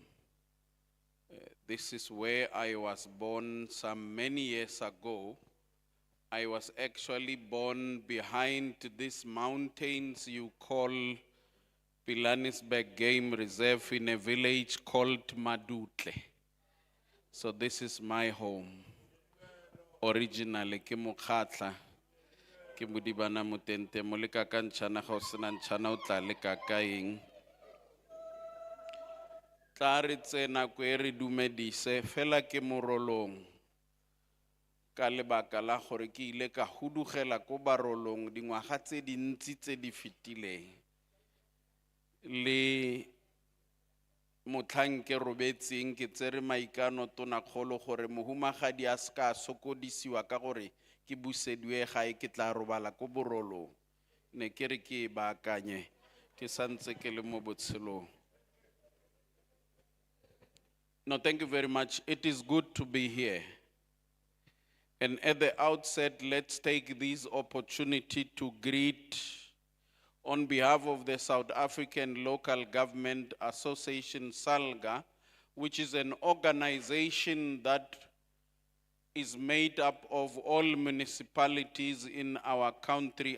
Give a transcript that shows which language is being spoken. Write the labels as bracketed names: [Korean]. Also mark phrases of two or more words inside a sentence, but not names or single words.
[English] This is where I was born some many years ago. I was actually born behind these mountains you call Pilanesberg Game Reserve in a village called Madutle. So this is my home. Originally, [Tswana] ke Mokgatla, ke Modibana Motente, moleka ka ntšhana ga o sena ntšhana o tla leka ka eng. Tla re tsena ko e re dumedise fela ke morolong. Ka lebaka la gore ke ile ka hudugela ko barolong dingwaga tse dintsi tse di fetileng. Le motlhang ke robetseng ke tsere maikano tonakgolo gore mohumagadi a ska sokodisiwa ka gore ke busediwe gae ke tla robala ko borolong. Ne ke re ke baakanye ke santse ke le mo botshelong. [English] No, thank you very much. It is good to be here. And at the outset, let's take this opportunity to greet, on behalf of the South African Local Government Association, SALGA, which is an organization that is made up of all municipalities in our country.